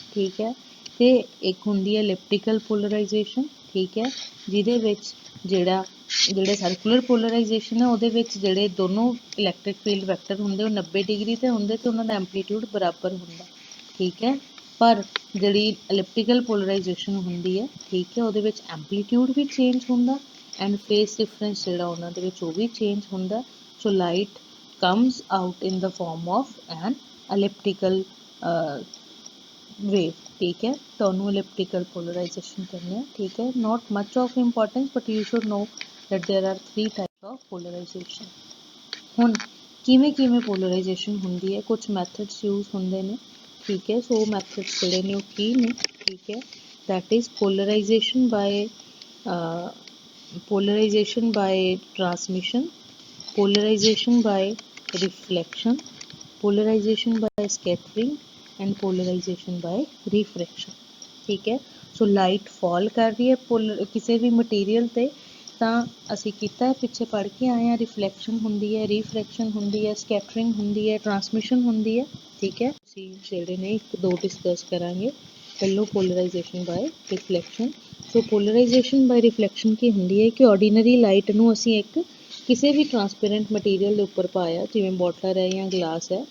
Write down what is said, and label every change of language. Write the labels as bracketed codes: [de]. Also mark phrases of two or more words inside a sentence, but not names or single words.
[pa] ਠੀਕ ਹੈ, ਤੇ ਇੱਕ ਹੁੰਦੀ ਹੈ [en] elliptical polarization, [pa] ਠੀਕ ਹੈ, ਜਿਹਦੇ ਵਿੱਚ ਜਿਹੜੇ [en] circular polarization [pa] ਹੈ ਉਹਦੇ ਵਿੱਚ ਜਿਹੜੇ ਦੋਨੋਂ [en] electric field vector [pa] ਹੁੰਦੇ ਉਹ 90 ਡਿਗਰੀ ਤੇ ਹੁੰਦੇ ਤੇ ਉਹਨਾਂ ਦਾ ਐਂਪਲੀਟਿਊਡ ਬਰਾਬਰ ਹੁੰਦਾ। ਠੀਕ ਹੈ, ਪਰ ਜਿਹੜੀ [en] elliptical polarization [pa] ਹੁੰਦੀ ਹੈ, ਠੀਕ ਹੈ, ਉਹਦੇ ਵਿੱਚ ਐਂਪਲੀਟਿਊਡ ਵੀ ਚੇਂਜ ਹੁੰਦਾ [en] and phase difference [pa] ਜਿਹੜਾ ਉਹਨਾਂ ਦੇ ਵਿੱਚ ਉਹ ਵੀ ਚੇਂਜ ਹੁੰਦਾ। [en] so light comes out in the form of an elliptical wave. [hi] ठीक है, दोनों [en] elliptical polarization [hi] करने हैं. ठीक है, [en] not much of importance but you should know that there are 3 types of polarization. [pa] ਹੁਣ ਕਿਵੇਂ ਕਿਵੇਂ ਪੋਲਰਾਈਜੇਸ਼ਨ ਹੁੰਦੀ ਹੈ, ਕੁਝ [en] methods use [pa] ਹੁੰਦੇ ਨੇ. ਠੀਕ ਹੈ, ਸੋ ਮੈਥਡਸ ਜਿਹੜੇ ਨੇ ਉਹ ਕੀ ਨੇ. ਠੀਕ ਹੈ, [en] that is polarization by transmission, polarization by reflection, polarization by scattering and polarization by refraction. [hi] ठीक है, सो [en] light fall [hi] कर रही है किसी भी मटीरियल [pa] ਤੇ ਤਾਂ ਅਸੀਂ ਕੀਤਾ ਪਿੱਛੇ ਪੜ੍ਹ ਕੇ ਆਏ ਹਾਂ, ਰਿਫਲੈਕਸ਼ਨ ਹੁੰਦੀ ਹੈ, ਰੀਫਰੈਕਸ਼ਨ ਹੁੰਦੀ ਹੈ, ਸਕੈਟਰਿੰਗ ਹੁੰਦੀ ਹੈ, ਟਰਾਂਸਮਿਸ਼ਨ ਹੁੰਦੀ ਹੈ. ਠੀਕ ਹੈ, ਅਸੀਂ ਜਿਹੜੇ ਨੇ ਇੱਕ ਦੋ ਡਿਸਕਸ ਕਰਾਂਗੇ. [en] ਪਹਿਲੋਂ polarization by reflection. [pa] ਸੋ [en] polarization by reflection [pa] ਕੀ ਹੁੰਦੀ ਹੈ ਕਿ [en] ordinary light [pa] ਨੂੰ ਅਸੀਂ ਇੱਕ ਕਿਸੇ ਵੀ [en] transparent material [pa] ਦੇ ਉੱਪਰ ਪਾਇਆ, ਜਿਵੇਂ ਬੋਟਲ ਹੈ ਜਾਂ ਗਲਾਸ ਹੈ.